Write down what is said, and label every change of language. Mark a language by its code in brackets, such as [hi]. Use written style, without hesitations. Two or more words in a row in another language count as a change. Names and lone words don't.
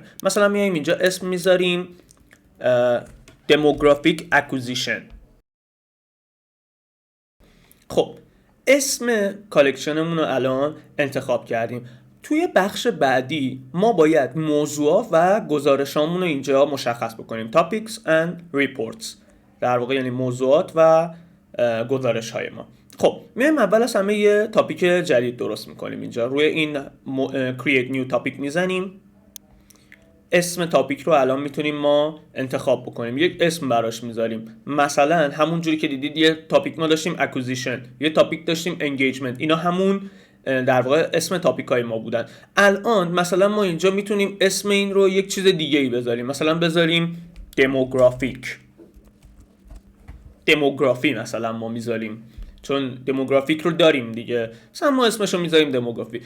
[fa] مثلا میایم اینجا اسم میذاریم [en] demographic acquisition. [fa] خب اسم کالکشنمون رو الان انتخاب کردیم. توی بخش بعدی ما باید موضوعات و گزارشامون رو اینجا مشخص بکنیم. [en] Topics and reports، [fa] در واقع یعنی موضوعات و گزارش های ما. خب میایم اول از همه یه تاپیک جدید درست میکنیم. اینجا روی این [en] create new topic [fa] میزنیم. اسم تاپیک رو الان میتونیم ما انتخاب بکنیم، یک اسم براش میذاریم. مثلا همون جوری که دیدید یه تاپیک ما داشتیم acquisition، یه تاپیک داشتیم engagement، اینا همون در واقع اسم تاپیک های ما بودن. الان مثلا ما اینجا میتونیم اسم این رو یک چیز دیگه ای بذاریم، مثلا بذاریم دموگرافی مثلا ما میذاریم، چون دموگرافیک رو داریم دیگه، مثلا ما اسمش رو میذاریم دموگرافی.